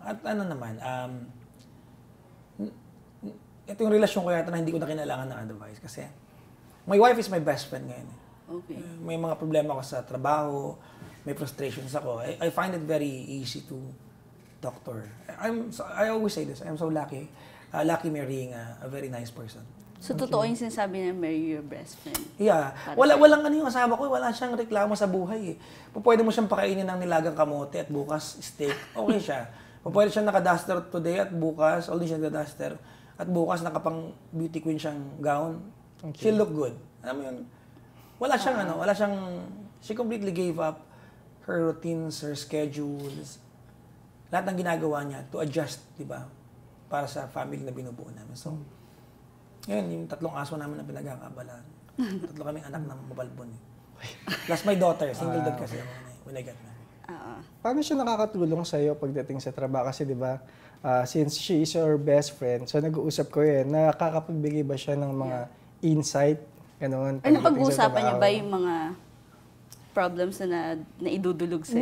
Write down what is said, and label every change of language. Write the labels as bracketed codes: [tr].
[tl] At ano naman, ito yung relasyon ko yata na hindi ko na kinailangan ng advice. [en] Kasi my wife is my best friend ngayon. Okay. [tl] May mga problema ako sa trabaho, may frustrations ako. [en] I find it very easy to talk to her. I always say this, I'm so lucky. Lucky marrying a very nice person. [tl] So, totoo yung sinasabi na [en] marry your best friend? [tl] Yeah. Walang ano yung asawa ko, wala siyang reklamo sa buhay eh. Pwede mo siyang pakainin ng nilagang kamote at bukas steak, okay siya. Pwede siyang naka-duster today at bukas, all siya naka-duster. At bukas nakapang beauty queen siyang gown. Okay. [en] She'll look good. [tl] Alam mo yun? [en] Wala siyang, she completely gave up her routines, her schedules, [tl] lahat ng ginagawa niya [en] to adjust, di ba? [tl] Para sa family na binubuo namin. So, ngayon, yung 3 aso namin na pinagkakabalaan. 3 kaming anak na mabalbon. [en] Plus my daughter, single dad kasi ako when I got married. [tl] Paano siya nakakatulong sa'yo pagdating sa trabaho? Kasi di ba, [en] since she is your best friend, [tl] so nag-uusap ko nakakapagbigay ba siya ng mga insight? Ganun, Or napag-uusapan niya ba yung mga problems na naidudulog sa'yo?